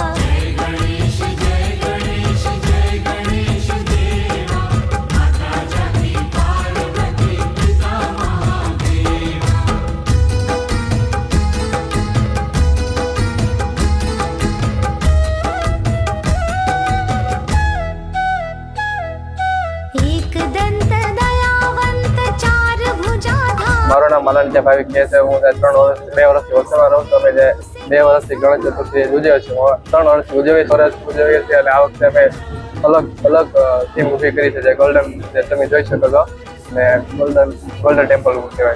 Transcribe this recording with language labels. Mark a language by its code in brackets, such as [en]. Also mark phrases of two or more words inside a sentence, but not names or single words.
[hi] जय गणेश देवा माता जाकी पार्वती पिता महादेवा. एक दंत दयावंत चार भुजाधार. [gu] મારું નામ મલનજી ભાવિક છે. હું 2 વર્ષથી વલસાડમાં રહું છું. અમે જે 2 વર્ષથી ગણેશ ચતુર્થી ઉજવીએ છીએ. 3 વર્ષથી ઉજવીએ છીએ અને આ વખતે અમે અલગ થીમ ઊભી કરી છે જે ગોલ્ડન, જે તમે જોઈ શકો છો, અને ગોલ્ડન ટેમ્પલ કહેવાય.